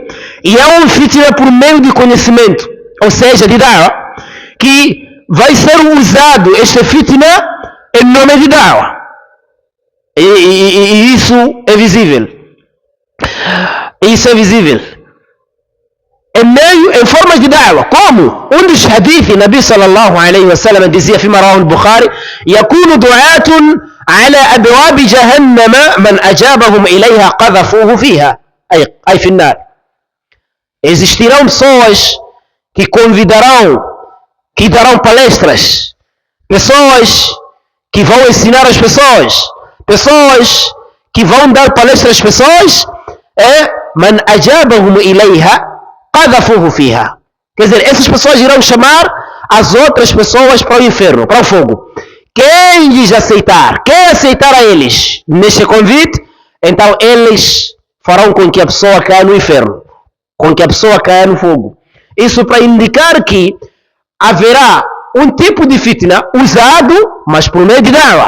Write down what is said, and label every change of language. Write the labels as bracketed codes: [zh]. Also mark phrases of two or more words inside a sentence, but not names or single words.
[pt] E é um fitna por meio de conhecimento, ou seja, de da'wah, que vai ser usado este fitna em nome de da'wah. E isso é visível. Isso é visível. Em formas de da'wah. Como? Um dos hadiths, Nabi [ar] صلى الله عليه وسلم [pt] dizia, [ar] فيما رواه البخاري: يكون دعاة على أبواب جهنم من أجابهم إليها قذفوه فيها. أي في النار. [pt] Existirão pessoas que convidarão, que darão palestras, pessoas que vão ensinar as pessoas, pessoas que vão dar palestras às pessoas, [ar] من أجابهم إليها قذفوه فيها. [pt] Quer dizer, essas pessoas irão chamar as outras pessoas para o inferno, para o fogo. Quem lhes aceitar, quem aceitar a eles neste convite, então eles farão com que a pessoa caia no inferno, com que a pessoa caia no fogo. Isso para indicar que haverá um tipo de fitna usado, mas por meio de da'wah.